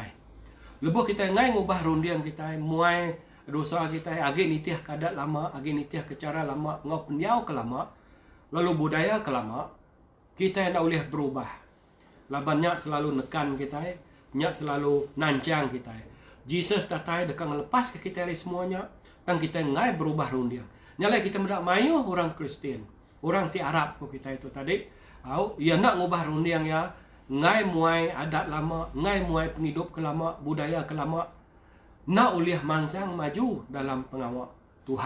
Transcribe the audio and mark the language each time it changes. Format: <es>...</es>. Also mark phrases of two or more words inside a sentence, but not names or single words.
<iba>Lebuh kita ngai ngubah rundiang kita, muai dosa kita, agi nitiah kadat lama, agi nitiah ke cara lama, ngau pendiau ke lama, lalu budaya ke lama, kita nak boleh berubah. Labannya selalu nekan kita, nyak selalu nancang kita. Jesus datang dekat lepas ke kita dari semuanya, dan kita ngai berubah rundiang. Nyalai kita mendak mayu orang Kristen, orang ti Arab ko kita itu tadi, ya nak ngubah rundiang ya, ngai muai adat lama, ngai muai penghidup ke lama, budaya ke lama, nak uliah mansang maju dalam pengawal Tuhan.</iba>